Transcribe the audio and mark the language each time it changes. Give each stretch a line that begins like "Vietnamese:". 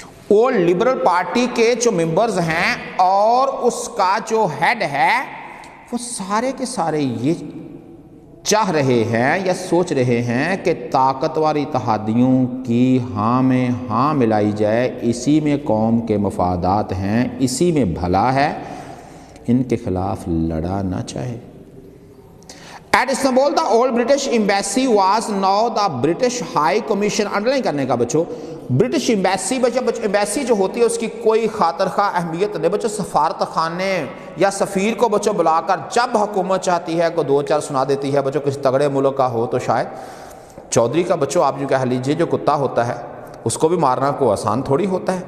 Urdu: Old liberal party کے جو members ہیں اور اس کا جو ہیڈ ہے وہ سارے کے سارے یہ چاہ رہے ہیں یا سوچ رہے ہیں کہ طاقتور اتحادیوں کی ہاں میں ہاں ملائی جائے، اسی میں قوم کے مفادات ہیں، اسی میں بھلا ہے، ان کے خلاف لڑا نہ چاہے.
English: At Istanbul, the old British embassy was now the British High Commission.
Urdu: Underline کرنے کا بچوں، برٹش ایمبیسی ایمبیسی جو ہوتی ہے اس کی کوئی خاطر خواہ اہمیت نہیں بچوں. سفارت خانے یا سفیر کو بچوں بلا کر جب حکومت چاہتی ہے کو دو چار سنا دیتی ہے. بچوں کسی تگڑے ملک کا ہو تو شاید چودھری کا بچوں آپ جو کہہ لیجئے جو کتا ہوتا ہے اس کو بھی مارنا کو آسان تھوڑی ہوتا ہے.